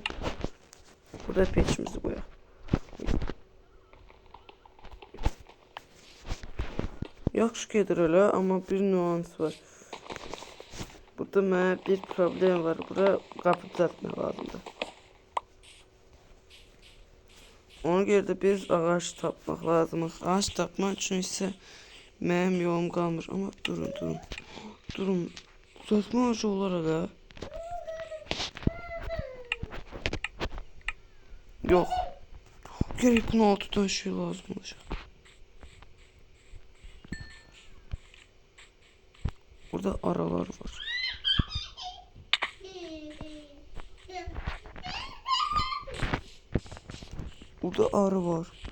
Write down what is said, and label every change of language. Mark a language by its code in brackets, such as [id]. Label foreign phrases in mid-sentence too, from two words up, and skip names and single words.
[tr] Burada peçimizi koyalım. [az] Yaxşı gedir elə, amma bir nüans var. Burada mənə bir problem var. Bura qapı düzəltmək lazımdır. Ona görə də biz ağac tapmaq lazımdır. Ağac tapmaq üçün isə mənim yolum qalmır. Amma durun. Durun. Düzəltmə ağacı olar elə. Yok. [tr] Gerek bunun altıdan şey lazım olacak. [az] Burada aralar var. Burada arı var.